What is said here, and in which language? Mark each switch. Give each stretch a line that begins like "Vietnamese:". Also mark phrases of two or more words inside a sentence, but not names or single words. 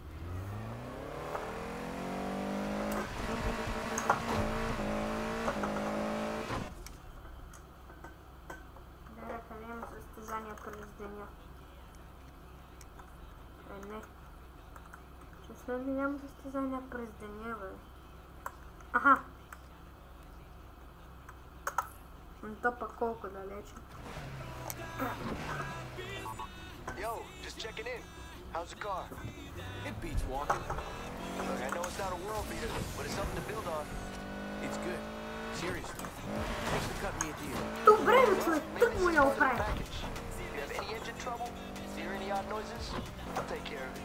Bulgarian: Да, къде има състезания през деня? Не. Честно ли няма състезания през деня, бе? Аха! Но то пък колко далече.
English: Yo, just checking in. How's the car? It beats walking. Look, I know it's not a world beater, but it's something to build on. It's good. Seriously. Thanks for cutting me a deal.
Bulgarian: Добре, човек, тък му я оправи.
English: If you have any engine trouble, hear any odd noises, I'll take care of it.